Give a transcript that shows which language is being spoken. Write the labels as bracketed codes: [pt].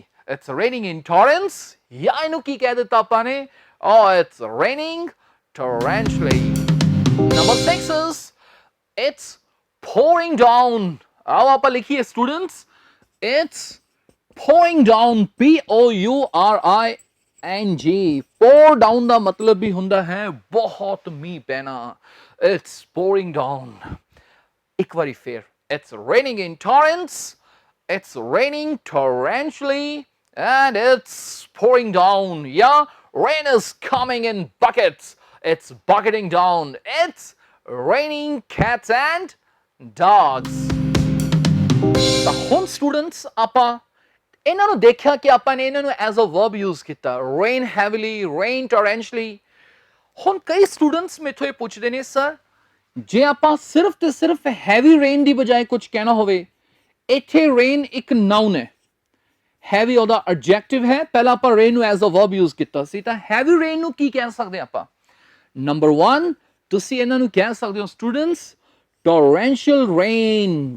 [en] It's raining in torrents [pa] ਜਾਂ ਇਹਨੂੰ ਕੀ ਕਹਿ ਦਿੱਤਾ ਆਪਾਂ ਨੇ [en] it's raining torrentially. Number 6 is it's pouring down. [hi] आओ आप लिखिए [en] students it's pouring down pouring. [pa] pour down ਦਾ ਮਤਲਬ ਵੀ ਹੁੰਦਾ ਹੈ ਬਹੁਤ ਮੀਂਹ ਪੈਣਾ. [en] it's pouring down. [pa] ਇੱਕ ਵਾਰੀ ਫੇਰ [en] it's raining in torrents, it's raining torrentially and it's pouring down. Yeah, rain is coming in buckets. It's bucketing down. It's raining cats and dogs. [pa] ਤਾਂ ਹੁਣ students ਆਪਾਂ ਇਹਨਾਂ ਨੂੰ ਦੇਖਿਆ ਕਿ ਆਪਾਂ ਨੇ ਇਹਨਾਂ ਨੂੰ as a verb use ਕੀਤਾ [en] rain heavily, rain torrentially. [pa] ਹੁਣ ਕਈ students ਮੇਥੋਂ ਇਹ ਪੁੱਛਦੇ ਨੇ ਸਰ ਜੇ ਆਪਾਂ ਸਿਰਫ ਤੇ ਸਿਰਫ heavy rain ਦੀ ਬਜਾਏ ਕੁਝ ਕਹਿਣਾ ਹੋਵੇ ਇੱਥੇ rain ਇੱਕ noun ਹੈ heavy ਉਹਦਾ adjective ਹੈ ਪਹਿਲਾਂ ਆਪਾਂ rain ਨੂੰ as a verb use ਕੀਤਾ ਸੀ ਤਾਂ heavy rain ਨੂੰ ਕੀ ਕਹਿ ਸਕਦੇ ਆਪਾਂ Number 1 ਤੁਸੀਂ ਇਹਨਾਂ ਨੂੰ ਕਹਿ ਸਕਦੇ ਹੋ students torrential rain.